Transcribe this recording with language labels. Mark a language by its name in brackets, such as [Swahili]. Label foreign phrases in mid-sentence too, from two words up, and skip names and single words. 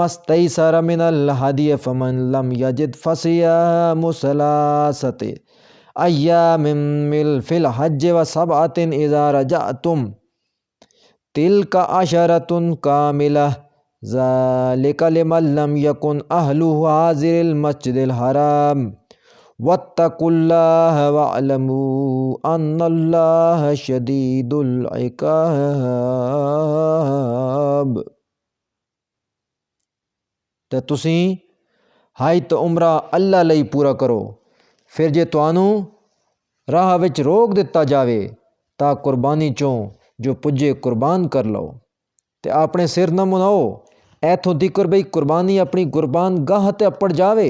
[Arabic] اسْتَيْسَرَ مِنَ الْهَدْيِ فَمَنْ لَمْ يَجِدْ فَصِيَامُ ثَلَاثَةِ أَيَّامٍ فِي الْحَجِّ وَسَبْعَةٍ إِذَا رَجَعْتُمْ تِلْكَ عَشَرَةٌ كَامِلَةٌ ذَلِكَ لِمَنْ لَمْ يَكُنْ أَهْلُهُ حَاضِرِ الْمَسْجِدِ الْحَرَامِ وَاتَّقُوا اللَّهَ وَاعْلَمُوا أَنَّ اللَّهَ شَدِيدُ الْعِقَابِ۔ [Punjabi] ਤੇ ਤੁਸੀਂ ਹਜ ਤੇ ਉਮਰਾ ਅੱਲਾ ਲਈ ਪੂਰਾ ਕਰੋ। ਫਿਰ ਜੇ ਤੁਹਾਨੂੰ ਰਾਹ ਵਿੱਚ ਰੋਕ ਦਿੱਤਾ ਜਾਵੇ ਤਾਂ ਕੁਰਬਾਨੀ ਚੋਂ ਜੋ ਪੁੱਜੇ ਕੁਰਬਾਨ ਕਰ ਲਓ ਤੇ ਆਪਣੇ ਸਿਰ ਨਾ ਮੁਨਾਓ ਇੱਥੋਂ ਤੀਕਰ ਬਈ ਕੁਰਬਾਨੀ ਆਪਣੀ ਕੁਰਬਾਨ ਗਾਹ ਤੇ ਅੱਪੜ ਜਾਵੇ।